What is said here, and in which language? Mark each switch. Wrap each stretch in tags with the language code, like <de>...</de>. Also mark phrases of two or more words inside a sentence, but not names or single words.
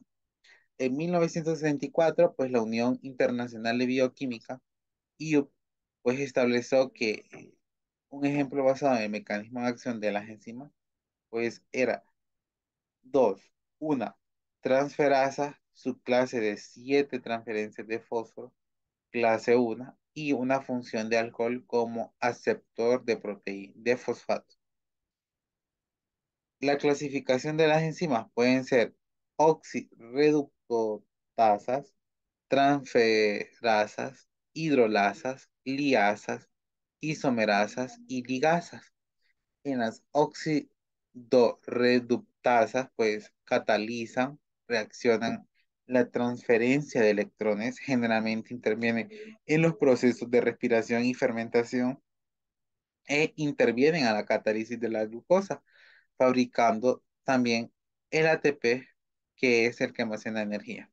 <es>En 1964, pues la Unión Internacional de Bioquímica, IUP, pues estableció que un ejemplo basado en el mecanismo de acción de las enzimas, pues era dos, una transferasa, subclase de 7 transferencias de fósforo, clase 1, y una función de alcohol como aceptor de proteína, de fosfato. La clasificación de las enzimas pueden ser oxirreductasas, transferasas, hidrolasas, liasas, isomerasas y ligasas. En las oxidorreductasas, pues catalizan, reaccionan la transferencia de electrones, generalmente intervienen en los procesos de respiración y fermentación, e intervienen a la catálisis de la glucosa, fabricando también el ATP, que es el que almacena energía.</es>